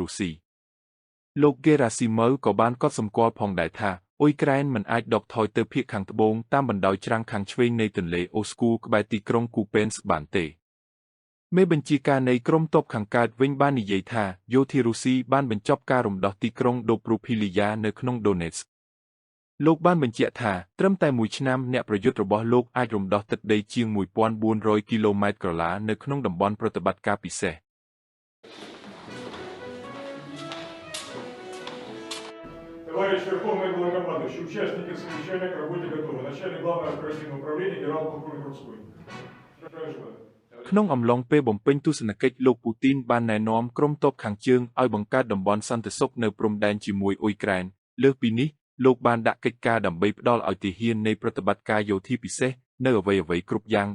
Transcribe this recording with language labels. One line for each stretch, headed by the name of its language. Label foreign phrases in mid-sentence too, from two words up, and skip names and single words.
Khmer: រុស្ស៊ីលោក Gerasimov ក៏បានកត់សម្គាល់ផងដែរថាអ៊ុយក្រែនមិនអាចដកថយទៅភាគខាងត្បូងតាមបណ្ដោយច្រាំងខាងឆ្វេងនៃទន្លេអូស្គូក្បែរទីក្រុង Kupiansk បានទេមេបញ្ជាការនៃក្រុមទ័ពខាងកើតវិញបាននិយាយថាយោធារុស្ស៊ីបានបញ្ចប់ការរំដោះទីក្រុង Dobrophilia នៅក្នុង Donetsk លោកបានបញ្ជាក់ថាត្រឹមតែមួយឆ្នាំអ្នកប្រយុទ្ធរបស់លោកអាចរំដោះទឹកដីជាង 1,400 គីឡូម៉ែត្រក្រឡានៅក្នុងតំបន់ប្រតិបត្តិការពិសេស
Russian: Товарищ Верховный Главнокомандующий, участники совещания к работе готовы. Начальник Главного оперативного управления генерал-полковник Рудской.
Khmer: ក្នុងអំឡុងពេលបំពេញទស្សនកិច្ចលោកពូទីនបានណែនាំក្រុមទ័ពខាងជើងឲ្យបង្កើតតំបន់សន្តិសុខនៅព្រំដែនជាមួយអ៊ុយក្រែនលើស ពីនេះលោកបានដាក់កិច្ចការដើម្បីផ្ដល់ឲ្យទាហាននៃប្រតិបត្តិការយោធាពិសេសនៅអ្វីៗគ្រប់យ៉ាង